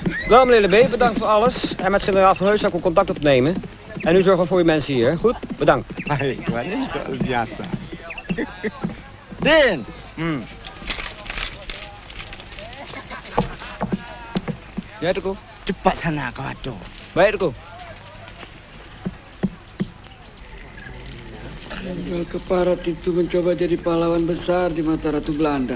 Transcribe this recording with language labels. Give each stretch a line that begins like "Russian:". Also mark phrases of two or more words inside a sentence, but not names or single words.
Dutch: Nou, meneer Lebé, bedankt voor alles. En met generaal Van Heus zal ik ook contact opnemen. En u zorgt voor uw mensen hier, hè? Goed? Bedankt.
Indonesian: Baik, ini soal biasa. Din! Ya, Tuku. Cepat sana, Kawado. Baik, Tuku. Jenderal Keparat itu mencoba jadi pahlawan besar di mata Ratu Belanda.